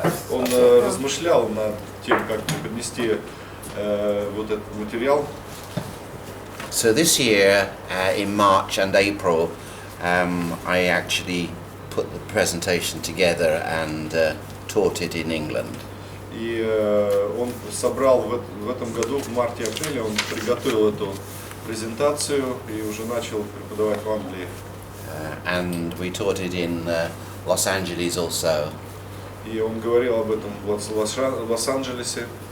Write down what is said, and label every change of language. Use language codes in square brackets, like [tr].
[ru] Он размышлял над тем, как преподнести вот этот материал. [en] So this year, in March and April, I actually put the presentation together and taught it in England. [ru] И он собрал в этом году, в марте-апреле, он приготовил эту презентацию и уже начал преподавать в Англии. [en] And we taught it in Los Angeles also. [ru] И он говорил об этом в Лос-Анджелесе.